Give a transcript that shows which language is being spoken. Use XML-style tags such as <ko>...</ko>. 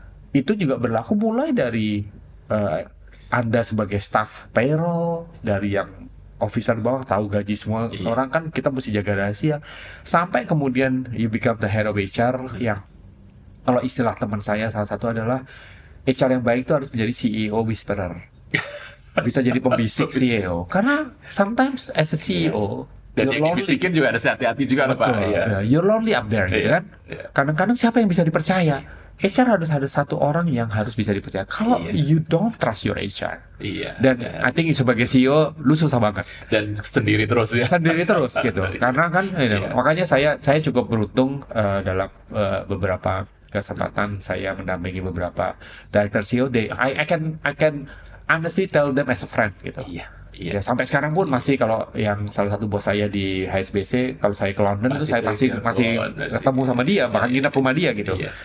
<id>Itu juga berlaku mulai dari Anda sebagai staff payroll, dari yang officer bawah tahu gaji semua orang kan kita mesti jaga rahasia, sampai kemudian</id> <en>you become the head of HR</en> <id>yang kalau istilah teman saya salah satu adalah HR yang baik itu harus menjadi CEO whisperer. Bisa jadi pembisik CEO.</id> <en>Karena sometimes as a CEO</en> <id>dan yang dibisikin juga harus hati-hati juga loh Pak.</id> <en>You're lonely up there</en> <id>gitu kan. Kadang-kadang siapa yang bisa dipercaya? HR harus ada satu orang yang harus bisa dipercaya. Kalau</id> <en>you don't trust your HR, dan I think</en> <id>sebagai CEO lu susah banget. Dan sendiri terus ya. Sendiri terus gitu. Karena kan, makanya saya cukup beruntung dalam beberapa kesempatan saya mendampingi beberapa director CEO.</id> <en>I can honestly tell them as a friend gitu.</en> <id>Ya, sampai sekarang pun masih, kalau yang salah satu bos saya di HSBC, kalau saya ke London tuh saya masih ketemu sama dia, bahkan nginep rumah dia gitu.</id>